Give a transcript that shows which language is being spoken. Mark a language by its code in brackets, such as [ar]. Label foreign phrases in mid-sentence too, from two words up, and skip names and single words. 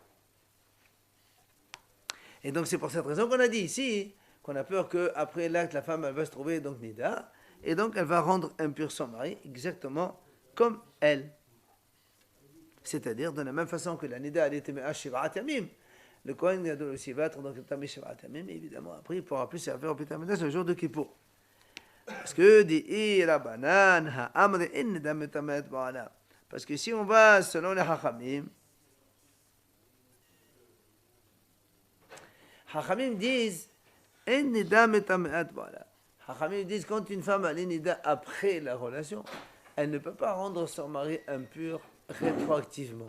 [fr] Et donc c'est pour cette raison qu'on a dit ici, qu'on a peur qu'après l'acte, la femme elle va se trouver donc Nida, et donc elle va rendre impur son mari exactement comme elle. C'est-à-dire de la même façon que la Nida elle était [he] מאה שבעת ימים, [fr] le Kohen Gadol aussi va être donc [he] טמא שבעת ימים, [fr] évidemment après il ne pourra plus servir au [he] בית המקדש [fr] le jour de Kippour. Parce que dit [he] רבנן האמרי אין נדה מטמאת בעלה. [fr] Parce que si on va selon les Hachamim, Hachamim disent, [he] אין נדה מטמאה בעלה. [fr] Hachamim disent, quand une femme a nida après la relation, elle ne peut pas rendre son mari impur rétroactivement.